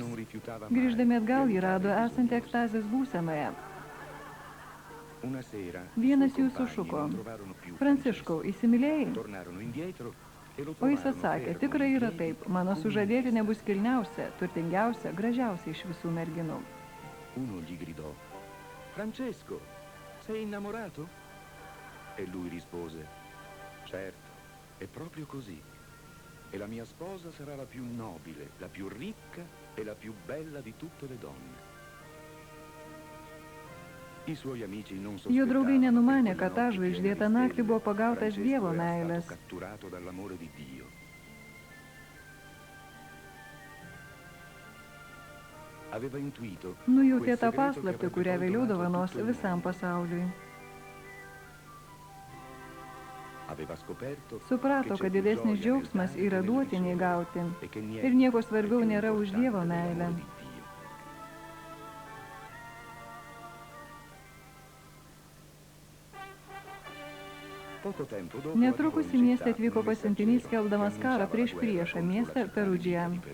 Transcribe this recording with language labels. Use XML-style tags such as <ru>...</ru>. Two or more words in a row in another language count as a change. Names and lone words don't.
<lt>Grįždami atgal jį rado esantį ekstazės būsenoje. Vienas jų sušuko: Pranciškau, įsimylėjai? O jis atsakė: tikrai yra taip, mano sužadėtinė bus kilniausia, turtingiausia, gražiausia iš visų merginų.</lt> <it>Uno gli gridò: Francesco, sei innamorato? E lui rispose: certo, è proprio così. E la mia sposa sarà la più nobile, la più ricca e la più bella di tutte le donne. I suoi amici non</it> <lt>Jo draugai nenumanė, kad tą žvaigždėtą naktį buvo pagautas Dievo meilės.</lt> <it>catturato dall'amore di Dio. Aveva intuito</it> <lt>Nujautė tą paslaptį, kurią vėliau dovanos visam pasauliui. Suprato, kad didesnis džiaugsmas yra duoti nei gauti. Ir nieko svarbiau nėra už Dievo meilę. Netrukus į miestą atvyko pasiuntinys skelbdamas karą prieš priešą miestą Perudžiją.</lt>